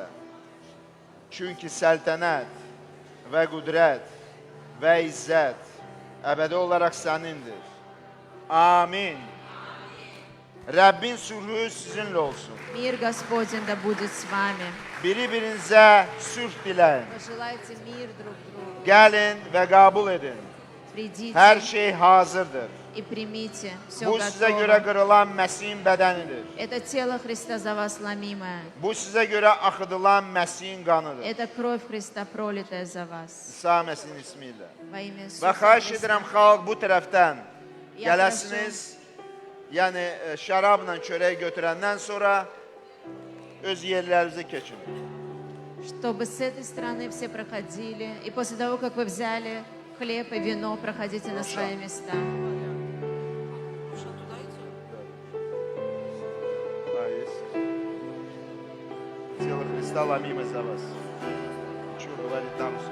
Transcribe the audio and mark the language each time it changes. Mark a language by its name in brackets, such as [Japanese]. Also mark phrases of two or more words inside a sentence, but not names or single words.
[Azerbaijani] Çünki səltənət və qüdrət və izzət əbədi olaraq sənindir. Amin. Rəbbin sülhü sizinlə olsun. [Russian] Мир Господень да будет с вами. [Azerbaijani] Bir-birinizə sülh diləyin. [Russian] Пожелайте мир друг другу. [Azerbaijani] Gəlin və qəbul edin. [Russian] Придите [Azerbaijani] Hər şey hazırdır. [Russian] и примите. Все [Azerbaijani] Bu sizə görə [Russian] готово. [Azerbaijani] qırılan Məsihin bədənidir. [Russian] Это тело Христа за вас ломимое. [Azerbaijani] Bu sizə görə axıdılan Məsihin qanıdır. [Russian] Это кровь Христа, пролитая за вас. [Azerbaijani] İsa Məsihin ismi ilə. [Russian] Во имя [Azerbaijani] Və [Russian] Иисуса [Azerbaijani] xahiş [Russian] Христа. [Azerbaijani] edirəm xalq bu tərəfdən [Russian] Я [Azerbaijani] Gələsiniz, yəni şərabla çörək götürəndən sonra öz yerlərinizə keçin. [Russian] чтобы с этой стороны все проходили. И после того, как вы взяли хлеб и вино, проходите на свои места. Тело Христа ломимо за вас. Что говорит там?